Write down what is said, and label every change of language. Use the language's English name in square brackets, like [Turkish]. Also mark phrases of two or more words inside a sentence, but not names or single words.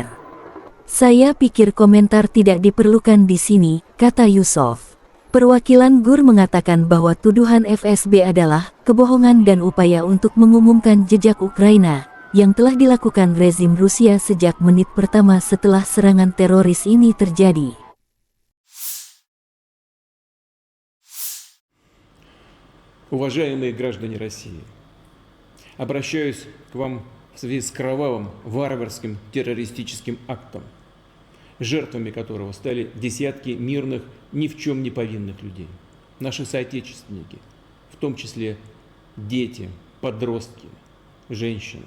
[Indonesian] Saya pikir komentar tidak diperlukan di sini, kata Yusov. Perwakilan GUR mengatakan bahwa tuduhan FSB adalah kebohongan dan upaya untuk mengumumkan jejak Ukraina, yang telah dilakukan rezim Rusia sejak menit pertama setelah serangan teroris ini terjadi. [Russian] уважаемые граждане России, обращаюсь к вам в связи с кровавым, варварским террористическим актом, жертвами которого стали десятки мирных, ни в чем не повинных людей, наши соотечественники, в том числе дети, подростки, женщины.